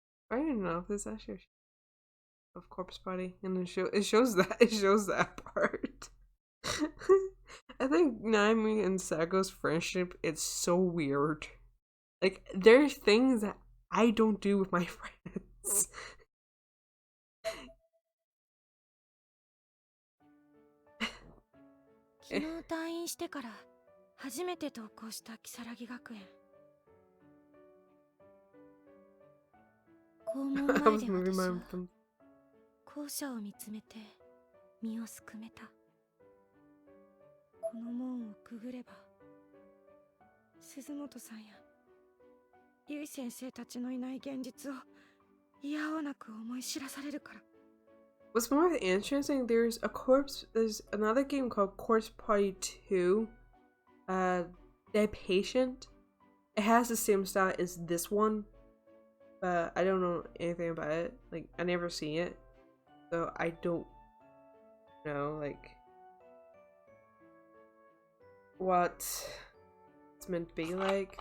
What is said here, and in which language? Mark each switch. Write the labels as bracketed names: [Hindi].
[English] I don't know if this actually of corpse party, and it shows that part. I think Nami and Sago's friendship it's so weird. Like there's things that I don't do with my friends. [Japanese] 昨日退院してから初めて登校した如月学園。校門前で私は校舎を見つめて身をすくめた。この門をくぐれば鈴本さんや結衣先生たちのいない現実をいやおなく思い知らされるから。 [English] What's more interesting, there's another game called Corpse Party 2, Dead Patient. It has the same style as this one, but I don't know anything about it. Like, I never see it, so I don't know, like, what it's meant to be like.